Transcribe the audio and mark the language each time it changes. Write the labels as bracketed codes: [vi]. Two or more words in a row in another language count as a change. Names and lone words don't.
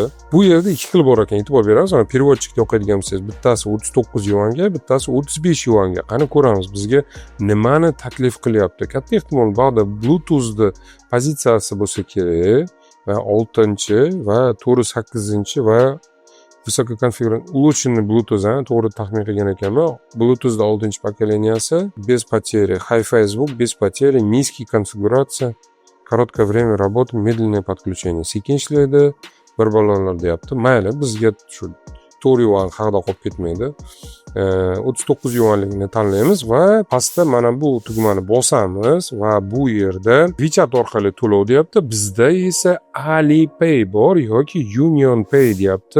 [uz] Bu yerda ikki xil bor ekan, e'tibor berasiz. Mana переводчикda o'qiydigan bo'lsangiz, bittasi 39 yuanga, bittasi 35 yuanga. Qani ko'ramiz, bizga nimani taklif qilyapti. Katta ehtimol ba'da Bluetooth'ni pozitsiyasi bo'lsa kerak va 6-chi va 4-8-chi va [ru] высококонфигурированный улучшенный [uz] Bluetooth, to'g'ri taxmin qilgan ekanman. Bluetooth'da 6-chi pokoleniyasi, [ru] без потери, Hi-Fi звук, без потери, низкий конфигурация, короткое время работы, медленное подключение. [uz] Sekin ishlaydi, bir balolar deyapti. Mayli, bizga shu 4 yuan haqida qolib ketmaydi. 39 yuanlikni tanlaymiz va pastda mana bu tugmani bosamiz va bu yerda WeChat orqali to'lov deyapti. Bizda esa Alipay bor yoki UnionPay deyapti.